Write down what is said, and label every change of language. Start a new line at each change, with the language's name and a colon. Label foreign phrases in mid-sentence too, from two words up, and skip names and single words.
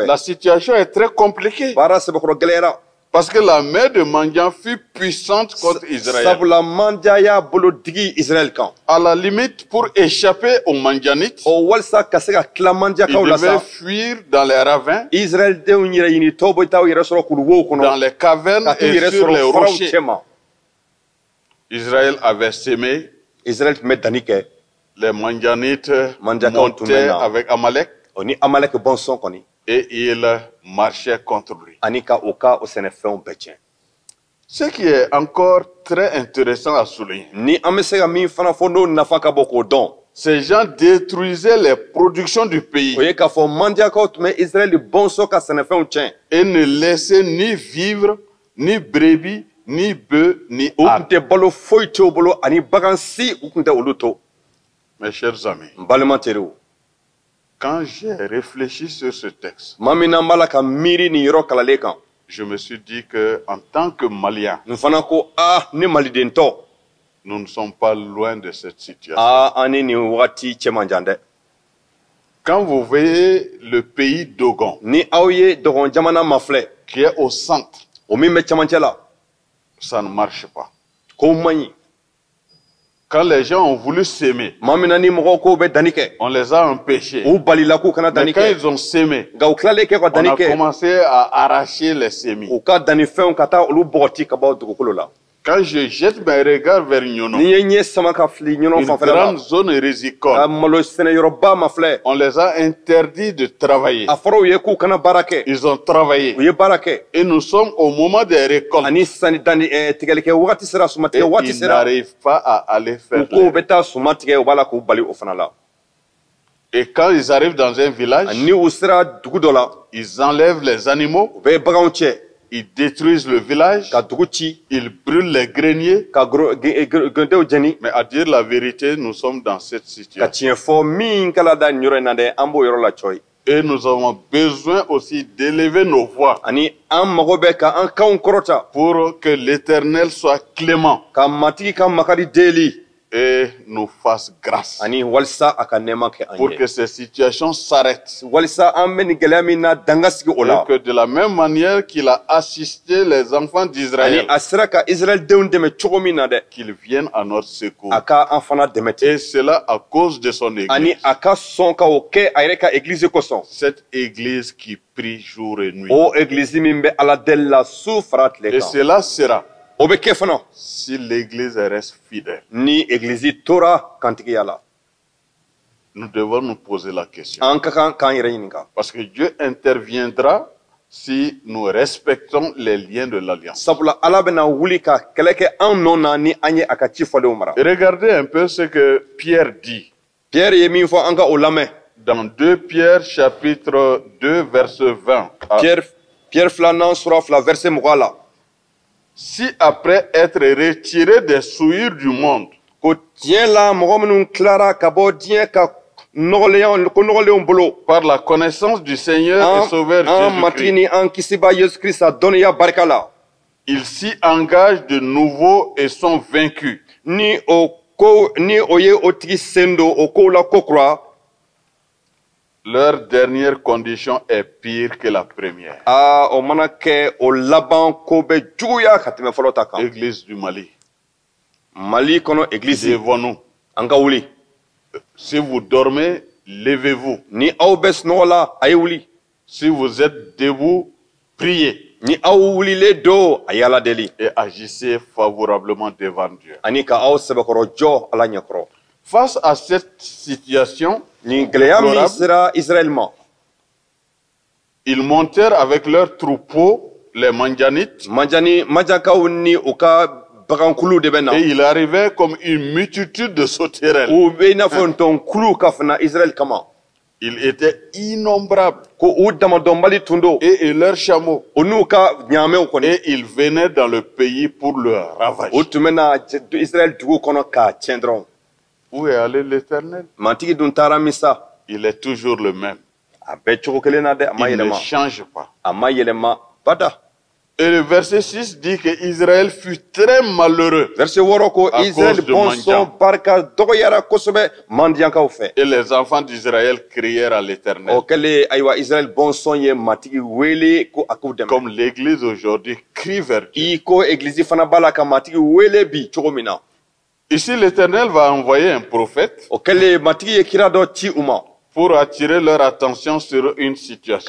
French: la situation est très compliquée.
Bambara: Baara sɛbɛkɔrɔ gɛlɛyara.
French: Parce que la main de Mandian fut puissante contre Israël.
Bambara: Sabula mandiya y'a bolo digi Israël kan.
French: À la limite, pour échapper aux Mandianites,
Bambara: O walisa ka se ka tila
French: ils
Bambara: mandiyakaw la
French: devaient
Bambara: sa,
French: fuir dans les ravins,
Bambara: Israël denw yɛrɛ ɲini tɔw bɛ taa u yɛrɛ sɔrɔ kuluwow
French: dans
Bambara: kɔnɔ,
French: les cavernes
Bambara: ka t'u
French: et
Bambara: yɛrɛ
French: sur les
Bambara: sɔrɔ faraw
French: rochers.
Bambara: cɛma.
French: Israël avait sémé,
Bambara: Israël tun bɛ danni kɛ,
French: les Mandianites
Bambara: Mandiakaw tun bɛ
French: montaient
Bambara: na.
French: avec Amalek
Bambara: o ni Amalek bɔnsɔn kɔni,
French: et ils marchaient contre lui.
Bambara: ani ka o sɛnɛfɛnw bɛɛ tiɲɛ.
French: Ce qui est encore très intéressant à souligner,
Bambara: Ni an bɛ se ka min fana fɔ n'o nafa ka bon k'o dɔn,
French: Ces gens détruisaient les productions du pays
Bambara: o ye k'a fɔ mandiakaw tun bɛ Israɛl bɔnsɔn ka sɛnɛfɛnw tiɲɛ.
French: et ne laissaient ni vivre, ni brebis, ni bœufs, ni
Bambara: U tun
French: ânes.
Bambara: tɛ balo foyi t'u bolo ani bagan si u tun tɛ olu to.
French: Mes chers amis,
Bambara: N balima teriw,
French: quand j'ai réfléchi sur ce texte,
Bambara: maa min n'an b'a la ka miiri nin yɔrɔ kalalen kan,
French: je me suis dit que en tant que Maliens,
Bambara: n fana ko ne malidentɔ,
French: nous ne sommes pas loin de cette situation.
Bambara: an ni nin wagati cɛ man jan dɛ.
French: Quand vous voyez le pays Dogon,
Bambara: Ni aw ye dɔgɔn jamana ma filɛ,
French: qui est au centre,
Bambara: o min bɛ cɛmancɛ la,
French: ça ne marche pas.
Bambara: ko man ɲi.
French: Quand les gens ont voulu s'aimer,
Bambara: Maa min na ni mɔgɔw ko bɛ danni kɛ,
French: on les a empêchés.
Bambara: u balila k'u kana
French: Mais
Bambara: danni
French: quand
Bambara: kɛ.
French: ils ont s'aimé,
Bambara: Nka u tilalen kɛ ka
French: on
Bambara: danni
French: a
Bambara: kɛ,
French: commencé à arracher les semis.
Bambara: u ka dannifɛnw ka taa olu bɔgɔti ka bɔ dugukolo la.
French: Quand je jette mes regards vers Nyono,
Bambara: N'i ye ɲɛ sama ka fili ɲɔnɔ
French: une
Bambara: fanfɛla la,
French: grande zone
Bambara: ka
French: rizicole,
Bambara: malo sɛnɛyɔrɔba ma filɛ,
French: on les a interdits de travailler.
Bambara: a fɔra u ye k'u kana baara kɛ,
French: Ils ont travaillé.
Bambara: u ye baara kɛ,
French: Et nous sommes au moment des récoltes.
Bambara: ani sanni danni tigɛlikɛ wagati sera,
French: Et
Bambara: sumatigɛ wagati
French: ils
Bambara: sera,
French: n'arrivent pas à aller
Bambara: u
French: faire.
Bambara: ko u bɛ taa suma tigɛ, u b'a la k'u bali o fana la.
French: Et quand ils arrivent dans un village,
Bambara: Ni u sera dugu dɔ la,
French: ils enlèvent les animaux,
Bambara: u bɛ baganw cɛ,
French: ils détruisent le village,
Bambara: ka dugu ci,
French: ils brûlent les greniers.
Bambara: ka gɛndenw jɛni.
French: Mais à dire la vérité, nous sommes dans cette
Bambara: Ka
French: situation.
Bambara: tiɲɛ fɔ min kala da nin yɔrɔ in na dɛ, an b'o yɔrɔ la cɔyi.
French: Et nous avons besoin aussi d'élever nos voix
Bambara: Ani an mago bɛ ka an kanw kɔrɔta,
French: pour que l'Éternel soit clément
Bambara: ka matigi ka makari deli,
French: et nous fasse grâce.
Bambara: ani walisa a ka nɛɛma kɛ an
French: Pour
Bambara: ye.
French: que ces situations s'arrêtent.
Bambara: Walisa an bɛ nin gɛlɛya min na danga sigi o la.
French: Et que de la même manière qu'il a assisté les enfants
Bambara: Ani
French: d'Israël,
Bambara: a sera ka Israɛl denw dɛmɛ cogo min na dɛ,
French: qu'ils viennent à notre secours.
Bambara: a ka an fana dɛmɛ ten.
French: Et cela à cause de son
Bambara: Ani
French: église.
Bambara: a ka sɔn ka o kɛ a yɛrɛ ka église kosɔn.
French: Cette église qui prie jour et nuit.
Bambara: O église min bɛ Ala deli la su fara tile
French: Et
Bambara: kan.
French: cela sera
Bambara: O bɛ kɛ fana
French: si l'église reste fidèle.
Bambara: ni église tora kantigiya la.
French: Nous devons nous poser la question.
Bambara: An ka kan k'an yɛrɛ ɲininka.
French: Parce que Dieu interviendra si nous respectons les liens de l'alliance.
Bambara: Sabula Ala bɛna wuli ka kɛlɛ kɛ an nɔ na ni an ye a ka ci fɔlenw mara.
French: Et regardez un peu ce que Pierre dit
Bambara: Pierre ye min fɔ an ka o lamɛn.
French: dans 2 Pierre chapitre 2 verset 20.
Bambara: Pierre filanan sura fila verset 20 la.
French: Si après être retiré des souillures du monde,
Bambara: Ko tiɲɛ la mɔgɔ minnu tilara ka bɔ diɲɛ ka nɔgɔlenw bolo,
French: par la connaissance du Seigneur et Sauveur
Bambara: an matigi
French: Jésus-Christ,
Bambara: ni an kisiba Yesu Krista dɔnniya barika la,
French: ils s'y engagent de nouveau et sont vaincus.
Bambara: ni o ye o tigi sen don o kow la kokura,
French: Leur dernière condition est pire que la première.
Bambara: o mana kɛ o laban ko bɛ juguya ka tɛmɛ fɔlɔ ta kan.
French: Église du Mali,
Bambara: Mali kɔnɔ église,
French: levons-nous.
Bambara: an ka wuli.
French: Si vous dormez, levez-vous.
Bambara: Ni aw bɛ sunɔgɔ la, a ye wuli.
French: Si vous êtes debout, priez
Bambara: Ni aw wulilen don, a ye Ala deli.
French: et agissez favorablement devant Dieu.
Bambara: Ani ka aw sɛbɛkɔrɔ jɔ Ala ɲɛkɔrɔ.
French: Face à cette situation,
Bambara: Ni gɛlɛya min
French: déplorable,
Bambara: sera Israël ma,
French: ils montèrent avec leurs troupeaux, les Mandianites,
Bambara: Manjakaw ni u ka bagankulu de bɛ na.
French: et il arrivait comme une multitude de sauterelles.
Bambara: U bɛ i n'a fɔ ntɔnkulu ka fana Israël kama.
French: Ils étaient innombrables.
Bambara: Ko u damadɔnbali tun don.
French: Et leurs chameaux.
Bambara: O n'u ka ɲaamɛw kɔni.
French: Et ils venaient dans le pays pour le ravager.
Bambara: O tun bɛ na Israël dugu kɔnɔ k'a tiɲɛ dɔrɔn.
French: Où est allé l'Éternel?
Bambara: Matigi dun taara min sa,
French: Il est toujours le même.
Bambara: a bɛ cogo kelen na dɛ, a ma
French: Il ne
Bambara: yɛlɛma.
French: change pas.
Bambara: A ma yɛlɛma bada.
French: Et le verset 6 dit que Israël fut très malheureux.
Bambara: Verset 6 ko
French: À
Bambara: Israël
French: cause de
Bambara: bɔnsɔn barika dɔgɔyara kosɛbɛ mandiyankaw fɛ.
French: Et les enfants d'Israël crièrent à l'Éternel.
Bambara: O kɛlen ayiwa Israël bɔnsɔn ye matigi wele ko a k'u dɛmɛ.
French: Comme l'Église aujourd'hui crie vers Dieu.
Bambara: I ko église fana b'a la ka matigi wele bi cogo min na.
French: Ici, l'Éternel va envoyer un prophète
Bambara: O kɛlen matigi ye kira dɔ ci u ma
French: pour attirer leur attention sur une situation.